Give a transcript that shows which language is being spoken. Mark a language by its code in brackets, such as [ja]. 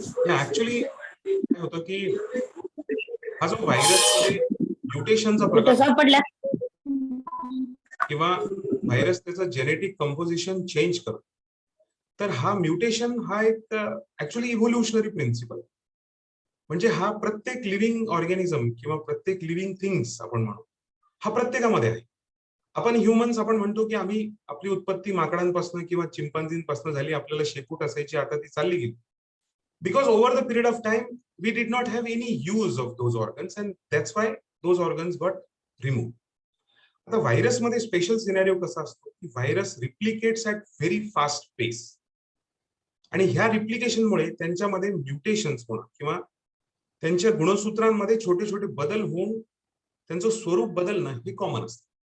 [mr] Actually काय होतं की हा जो व्हायरसमध्ये म्युटेशनचा प्रकार किंवा व्हायरस त्याचं जेनेटिक कंपोजिशन चेंज करतो, तर हा म्युटेशन हा एक ऍक्च्युली इव्होल्युशनरी प्रिन्सिपल. म्हणजे हा प्रत्येक लिव्हिंग ऑर्गॅनिझम किंवा प्रत्येक लिव्हिंग थिंग्स आपण म्हणू हा प्रत्येकामध्ये आहे. आपण ह्युमन्स आपण म्हणतो की आम्ही आपली उत्पत्ती माकडांपासून किंवा चिंपांझींपासून झाली, आपल्याला शेपूट असायची, आता ती चालली गेली. [en] Because over the period of time, we did not have any use of those organs and that's why those organs got removed. [mr] आता व्हायरसमध्ये स्पेशल सिनेरिओ कसा असतो की [en] virus replicates at very fast pace [mr] आणि ह्या रिप्लिकेशनमुळे त्यांच्यामध्ये म्युटेशन्स होणं किंवा त्यांच्या गुणसूत्रांमध्ये छोटे छोटे बदल होऊन त्यांचं स्वरूप बदलणं हे कॉमन असतं.